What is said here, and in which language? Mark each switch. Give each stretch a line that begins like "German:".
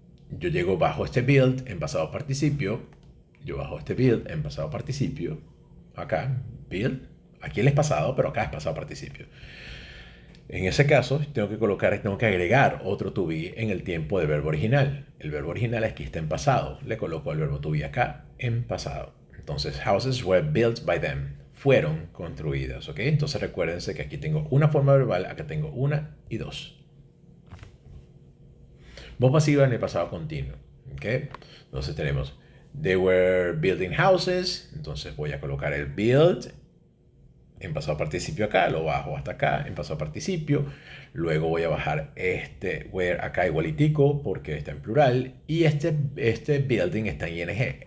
Spanish: Yo llego bajo este build en pasado participio. Yo bajo este build en pasado participio. Acá, build. Aquí él es pasado, pero acá es pasado participio. En ese caso, tengo que agregar otro to be en el tiempo del verbo original. El verbo original aquí está en pasado. Le coloco el verbo to be acá en pasado.
English: Entonces, houses were built by them.
Spanish: Fueron construidas, ¿ok? Entonces recuérdense que aquí tengo una forma verbal, acá tengo una y dos. Voz pasiva en el pasado continuo, ¿ok? Entonces tenemos,
English: they were building houses.
Spanish: Entonces voy a colocar el build en pasado participio acá, lo bajo hasta acá en pasado participio, luego voy a bajar este where acá igualitico porque está en plural y este building está en ing.